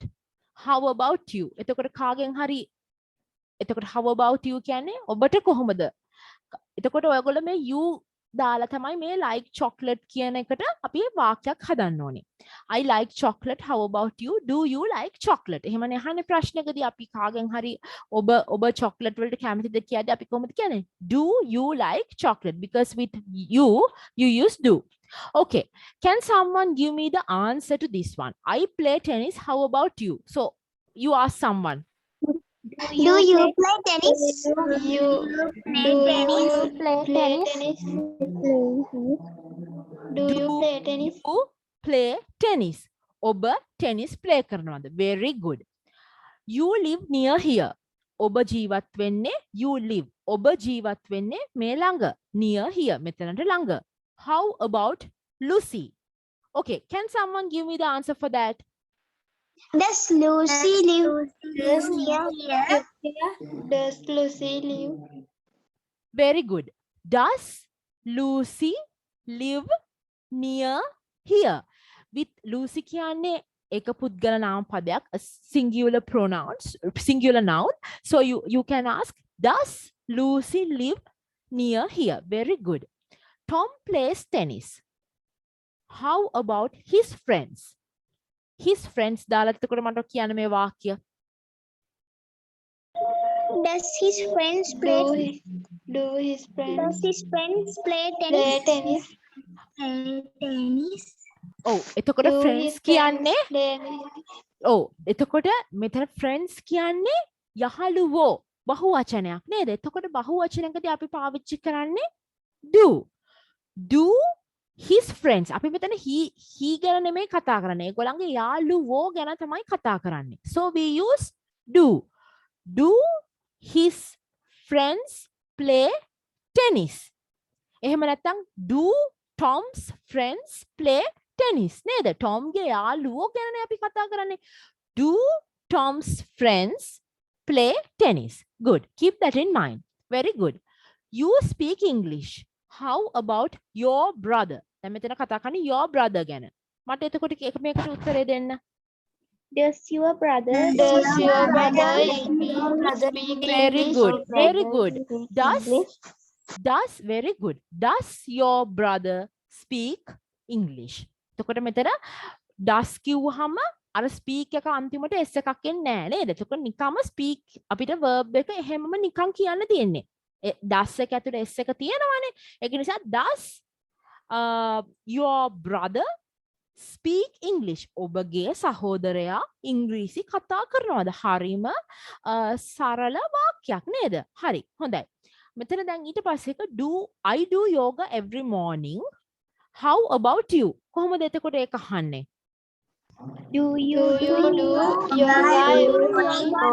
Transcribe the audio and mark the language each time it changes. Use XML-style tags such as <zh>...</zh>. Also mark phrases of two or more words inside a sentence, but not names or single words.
<en>How about you?</en> <si>එතකොට කාගෙන් හරි එතකොට</si> <en>how about you</en> <si>කියන්නේ ඔබට කොහොමද? එතකොට ඔයගොල්ලෝ මේ you දාලා තමයි මේ</si> <en>like chocolate</en> <si>කියන එකට අපි වාක්‍යයක් හදන්න ඕනේ.</si> <en>I like chocolate. How about you? Do you like chocolate?</en> <si>එහෙමනේ අහන්නේ ප්‍රශ්නකදී අපි කාගෙන් හරි ඔබ chocolate වලට කැමතිද කියද්දී අපි කොහොමද කියන්නේ?</si> <en>Do you like chocolate? Because with you use do. Okay. Can someone give me the answer to this one? I play tennis. How about you? So you ask someone. Do you play tennis? Do you play tennis? Do you play tennis? You play tennis.</en> <si>ඔබ tennis play කරනවද?</si> <en>Very good. You live near here.</en> <si>ඔබ ජීවත් වෙන්නේ</si> <en>you live.</en> <si>ඔබ ජීවත් වෙන්නේ මේ ළඟ.</si> <en>Near here.</en> <si>මෙතනට ළඟ.</si> <en>How about Lucy? Okay, can someone give me the answer for that? Does Lucy live near here? Does Lucy live? Very good. Does Lucy live near here?</en> <si>With Lucy කියන්නේ එක පුද්ගල නාම පදයක්,</si> <en>a singular noun. So you can ask, does Lucy live near here? Very good. Tom plays tennis. How about his friends? His friends</en> <si>දාලා එතකොට මට කියන්න මේ වාක්‍ය.</si> <en>Does his friends play tennis? Does his friends play tennis?</en> <si>Oh, එතකොට friends කියන්නේ oh, එතකොට මෙතන friends කියන්නේ යහළුවෝ බහුවචනයක් නේද? එතකොට බහුවචනයකදී අපි පාවිච්චි කරන්නේ do.</si> <en>Do his friends.</en> <si>අපි මෙතන he ගැන නෙමෙයි කතා කරන්නේ. ඒගොල්ලන්ගේ යාළුවෝ ගැන තමයි කතා කරන්නේ.</si> <en>So we use do. Do his friends play tennis?</en> <si>එහෙම නැත්නම්</si> <en>do Tom's friends play tennis නේද?</en> <si>Tom ගේ යාළුවෝ ගැනනේ අපි කතා කරන්නේ.</si> <en>Do Tom's friends play tennis? Good. Keep that in mind. Very good. You speak English. How about your brother?</en> <si>දැන් මෙතන කතා කරන්නේ</si> <en>your brother</en> <si>ගැන. මට එතකොට මේකට උත්තරේ දෙන්න.</si> <en>Does your brother speak Very good. Very good. Does very good. Does your brother speak English?</en> <si>එතකොට මෙතන does කිව්වහම අර speak එක අන්තිමට s එකක් එන්නේ නැහැ නේද? එතකොට නිකම්ම speak අපිට verb එක එහෙමම නිකන් කියන්න තියෙන්නේ. does එක ඇතුලේ s එක තියෙනවානේ. ඒක නිසා</si> <en>does your brother speak English?</en> <si>ඔබගේ සහෝදරයා ඉංග්‍රීසි කතා කරනවද? හරිම සරල වාක්‍යයක් නේද? හරි. හොඳයි. මෙතන දැන් ඊට පස්සේ එක</si> <en>I do yoga every morning. How about you?</en> <si>කොහොමද එතකොට ඒක අහන්නේ?</si> <en>Do you do yoga every morning?</en>